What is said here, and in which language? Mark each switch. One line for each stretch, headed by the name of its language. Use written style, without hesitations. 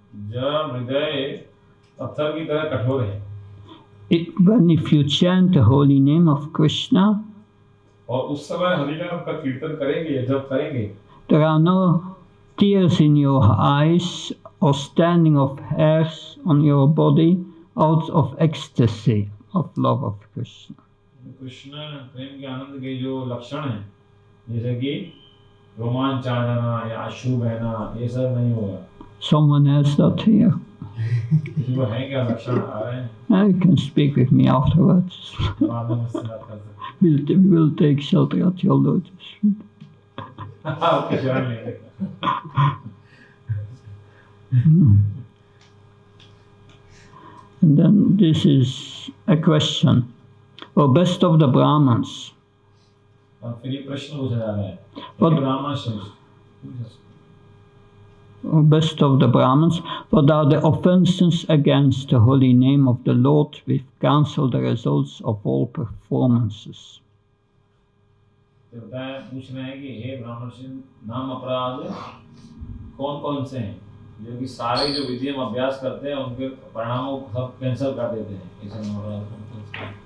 Hindi: जब हृदय पत्थर की तरह कठोर है.
English: When if you chant the holy name of Krishna,
Hindi: और उस समय हरि नाम का कीर्तन करेंगे जप करेंगे,
English: there are no tears in your eyes or standing of hairs on your body out of ecstasy of love of Krishna.
Hindi: Krishna प्रेम के आनंद के जो लक्षण हैं जैसे कि रोमांच आ जाना या आंसू बहना ये सब नहीं होगा.
English: Someone has that here.
Hindi: किसी को है क्या लक्षण आ रहे हैं?
English: You can speak with me afterwards.
Hindi: बाद में मुझसे बात कर सकते.
English: We will take shelter at your lotus feet.
Hindi: आपके शरण लेंगे.
English: And then this is a question. O best of the Brahmins,
Hindi: और फिर ये प्रश्न पूछा जा रहा है.
English: But-
Hindi: ब्राह्मण श्रेष्ठ.
English: best of the Brahmins, what are the offenses against the holy name of the Lord? We've cancelled the results of all performances.
Hindi: पूछ रहे हैं कि हे ब्राह्मण नाम अपराध कौन कौन से हैं जो कि सारे जो विधि हम अभ्यास करते हैं उनके परिणामों को सब कैंसिल कर देते हैं ऐसे नाम अपराध कौन कौन से हैं?